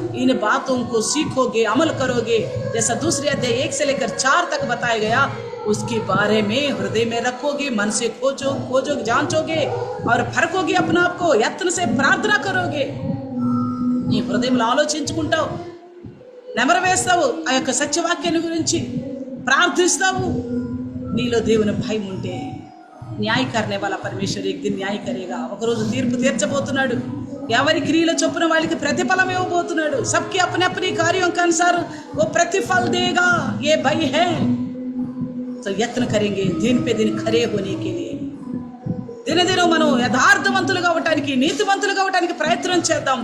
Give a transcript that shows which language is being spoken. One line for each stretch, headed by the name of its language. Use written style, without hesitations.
Hindi: इन बातों को सीखोगे, अमल करोगे, जैसा दूसरे अध्याय 1 से लेकर 4 तक बताया गया, उसके बारे में हृदय में रखोगे, मन से खोजोगे, जांचोगे और परखोगे अपने आप को, यत्न से प्रार्थना करोगे.
Telugu: నీ హృదయంలో ఆలోచించుకుంటావు, నెమరు వేస్తావు, ఆ యొక్క సత్యవాక్యాన్ని గురించి ప్రార్థిస్తావు. నీలో దేవుని భయం ఉంటే
Hindi: న్యాయ करने वाला परमेश्वर एक दिन न्याय करेगा.
Telugu: ఒకరోజు తీర్పు తీర్చబోతున్నాడు. ఎవరి క్రియల చొప్పున వాళ్ళకి ప్రతిఫలం ఇవ్వబోతున్నాడు.
Hindi: सबके अपने अपने कार्यों के अनुसार वो प्रतिफल देगा. ये भय है तो यत्न करेंगे दिन पे दिन खरे होने के लिए.
Telugu: దినదిన మనం యథార్థవంతులుగా అవటానికి, నీతివంతులుగా అవటానికి ప్రయత్నం చేద్దాం.